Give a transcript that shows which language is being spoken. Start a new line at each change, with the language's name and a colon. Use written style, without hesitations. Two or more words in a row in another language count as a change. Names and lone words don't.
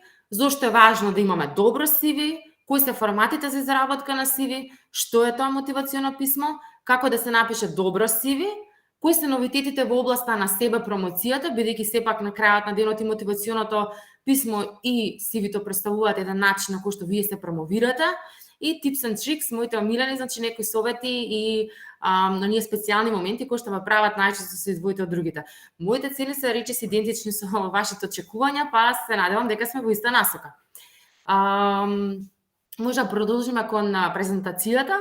Macedonian: Зошто е важно да имаме добро CV? Кои се форматите за изработка на CV? Што е тоа мотивационо писмо? Како да се напише добро CV? Кои се новитетите во областа на себе промоцијата, бидејќи сепак на крајот на денот и мотивационото писмо и CV-то представуваат еден начин на кој што вие се промовирате, и
English: tips and tricks,
Macedonian: моите омилени, значи некои совети и на ние специјални моменти кои што ве прават најчесто се издвоите од другите. Моите цели се речиси идентични со вашите очекувања, па се надевам дека сме во иста насока. Може да продолжиме кон презентацијата.